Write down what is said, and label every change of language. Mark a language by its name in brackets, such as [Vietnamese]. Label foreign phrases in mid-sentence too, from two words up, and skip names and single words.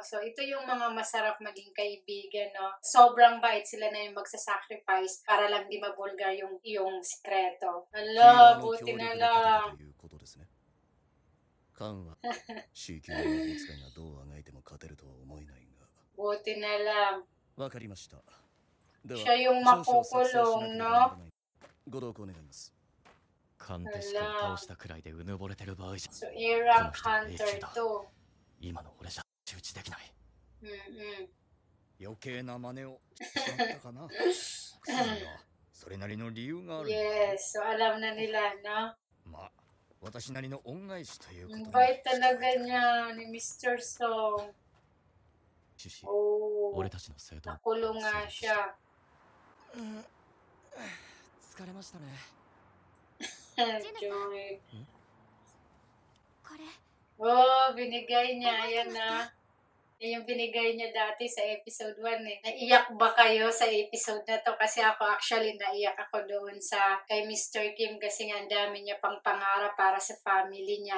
[Filipino] So, ito yung mga masarap maging kaibigan, no? Sobrang bait sila na yung magsasacrifice para lang di mabulgar yung sikreto. Hala, buti na lang. [Japanese] ということですねカンは C 級の魔法使いがどうあがいても勝てるとは思えないが [Filipino] Buti na lang. [Japanese] わかりましたでは [Filipino] Siya yung [Japanese] 少々作成しなければ [Filipino] makukulong, [Japanese] な [Filipino] no? [Japanese] らないご同行願いますた鑑定士を倒したくらいでうぬぼれてる場合じゃ [English] So, A-Rank Hunter と。 [Japanese] 今の俺じゃ太刀打ちできない Mm-mm. 余計な真似をしてしまったかなクソだなそれなりの理由がある [English] Yes. [Filipino] So, alam na nila, no? [Japanese] まあ私なりの恩返しということで [Filipino] Ang bait talaga niya ni Mr. Song. [Japanese] 趣旨 Oh, 俺たちの正当 [Filipino] nakulong nga siya. [Japanese] 疲れましたね [Filipino] Joy. [Japanese] これ [Filipino] Oh, binigay niya. Ayan na. Yung binigay niya dati sa episode 1 eh. Naiyak ba kayo sa episode na to? Kasi ako actually naiyak ako doon sa kay Mr. Kim kasi nga ang dami niya pang pangarap para sa family niya.